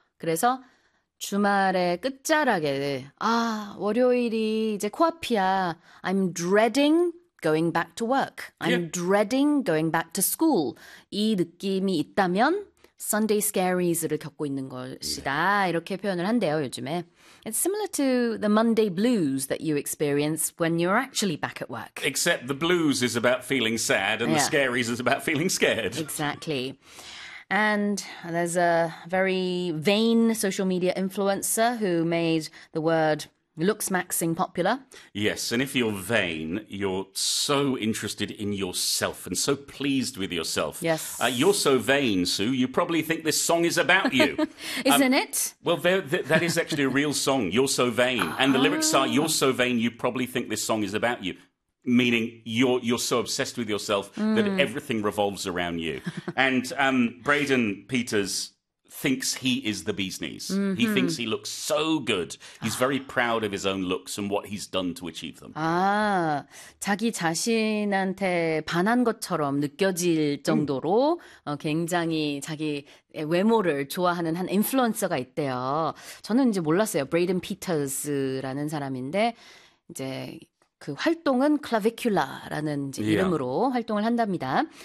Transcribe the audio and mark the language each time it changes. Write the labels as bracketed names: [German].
[Korean] 그래서 주말에 끝자락에, 아, 월요일이 이제 코앞이야. [English] I'm dreading going back to work. I'm dreading going back to school. [Korean] 이 느낌이 있다면 Sunday scaries를 겪고 있는 것이다. 이렇게 표현을 한대요, 요즘에. [English] It's similar to the Monday blues that you experience when you're actually back at work. Except the blues is about feeling sad and the Yeah. scaries is about feeling scared. Exactly. And there's a very vain social media influencer who made the word looksmaxxing popular. Yes, and if you're vain, you're so interested in yourself and so pleased with yourself. You're Yes. so vain, Sue, you probably think this song is about you. Isn't Well, that is actually a it? real song, You're So Vain. And the lyrics are, You're Ah. so vain, you probably think this song is about you. Meaning you're so obsessed with yourself that everything revolves around you. And Braden Peters thinks he is the bee's knees. He thinks he looks so good. He's very proud of his own looks and what he's done to achieve them. [Korean] 아, 자기 자신한테 반한 것처럼 느껴질 정도로 굉장히 자기의 외모를 좋아하는 한 인플루언서가 있대요. 저는 이제 몰랐어요. 브레이든 피터스라는 사람인데, 이제 그 활동은 클라비큘라라는 이제 이름으로 활동을 한답니다.